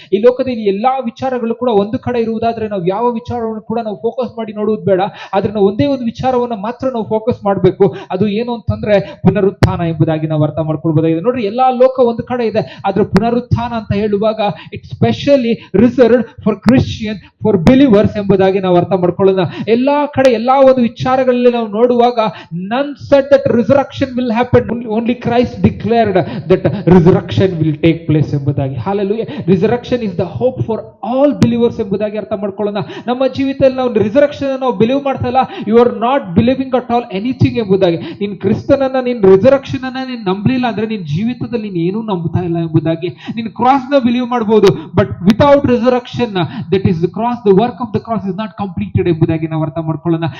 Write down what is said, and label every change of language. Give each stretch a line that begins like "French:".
Kannada: ಈ ಲೋಕದಲ್ಲಿ ಎಲ್ಲಾ ವಿಚಾರಗಳು ಕೂಡ ಒಂದು ಕಡೆ ಇರುವುದಾದ್ರೆ ನಾವು ಯಾವ ವಿಚಾರವನ್ನು ಕೂಡ ನಾವು ಫೋಕಸ್ ಮಾಡಿ ನೋಡುವುದು ಬೇಡ, ಆದ್ರೆ ನಾವು ಒಂದೇ ಒಂದು ವಿಚಾರವನ್ನ ಮಾತ್ರ ನಾವು ಫೋಕಸ್ ಮಾಡಬೇಕು. ಅದು ಏನು ಅಂತಂದ್ರೆ ಪುನರುತ್ಥಾನ ಎಂಬುದಾಗಿ ನಾವು ಅರ್ಥ ಮಾಡ್ಕೊಳ್ಬಹುದಾಗಿದೆ. ನೋಡ್ರಿ, ಎಲ್ಲಾ ಲೋಕ ಒಂದು ಕಡೆ ಇದೆ, ಆದ್ರೆ ಪುನರುತ್ಥಾನ ಅಂತ ಹೇಳುವಾಗ
English: it's specially reserved for Christian, for believers
Kannada: ಎಂಬುದಾಗಿ ನಾವು ಅರ್ಥ ಮಾಡ್ಕೊಳ್ಳೋಣ. ಎಲ್ಲಾ ಕಡೆ ಎಲ್ಲಾ ಒಂದು ವಿಚಾರಗಳಲ್ಲಿ ನಾವು ನೋಡುವಾಗ
English: none said that resurrection will happen, only Christ declared that resurrection will take place ಎಂಬುದಾಗಿ. Hallelujah. Resurrection is the hope for all believers
Kannada: ಎಂಬುದಾಗಿ ಅರ್ಥ ಮಾಡ್ಕೊಳ್ಳೋಣ. ನಮ್ಮ ಜೀವಿತದಲ್ಲಿ ನಾವು ರಿಸರಕ್ಷನ್ ನಾವು ಬಿಲೀವ್ ಮಾಡ್ತಾ ಇಲ್ಲ,
English: you are not believing at all anything
Kannada: ಎಂಬುದಾಗಿ. ನೀನ್ ಕ್ರಿಸ್ತನನ್ನ, ನೀನ್ ರಿಸರಕ್ಷನ್ ಅನ್ನ ನೀನ್ ನಂಬಲಿಲ್ಲ ಅಂದ್ರೆ ನಿನ್ ಜೀವಿತದಲ್ಲಿ ನೀನ್ ಏನೂ ನಂಬುತ್ತಾ ಇಲ್ಲ ಎಂಬುದಾಗಿ. ನೀನ್ ಕ್ರಾಸ್ ನ ಬಿಲೀವ್ ಮಾಡಬಹುದು,
English: but without resurrection that is the cross, the work of the cross is not completed
Kannada: ಎಂಬುದಾಗಿ ನಾವು ಅರ್ಥ ಮಾಡ್ಕೊಳ್ಳೋಣ.